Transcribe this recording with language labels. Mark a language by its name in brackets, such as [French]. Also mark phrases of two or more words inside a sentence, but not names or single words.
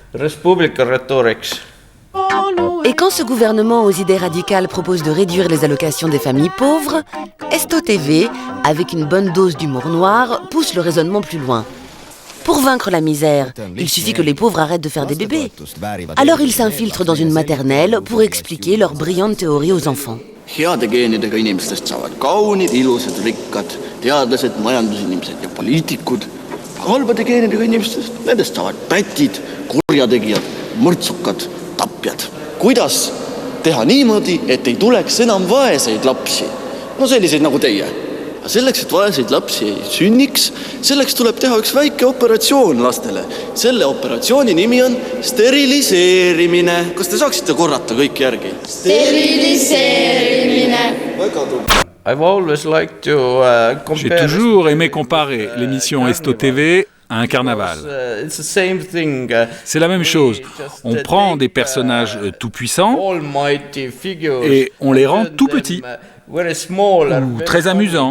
[French] Et quand ce gouvernement aux idées radicales propose de réduire les allocations des familles pauvres, Esto TV, avec une bonne dose d'humour noir, pousse le raisonnement plus loin. Pour vaincre la misère, il suffit que les pauvres arrêtent de faire des bébés. Alors ils s'infiltrent dans une maternelle pour expliquer leur brillante théorie aux enfants. [Estonian] Heade geenidega inimestest saavad kaunid, ilusad, rikkad, teadlased, majandusinimesed ja poliitikud. Halbade geenidega inimestest, nendest saavad pätid, kurjategijad, mõrtsukad, tapjad. Kuidas teha niimoodi, et ei tuleks enam vaeseid lapsi. No selliseid nagu teie. Selleks, et vaeseid lapsi ei sünniks, selleks tuleb teha üks väike operatsioon lastele. Selle operatsiooni nimi on steriliseerimine. Kas te saaksite korrata kõik järgi? Steriliseerimine. [French] J'ai toujours aimé comparer l'émission Esto TV à un carnaval. C'est la même chose. On prend des personnages tout puissants et on les rend tout petits ou très amusants.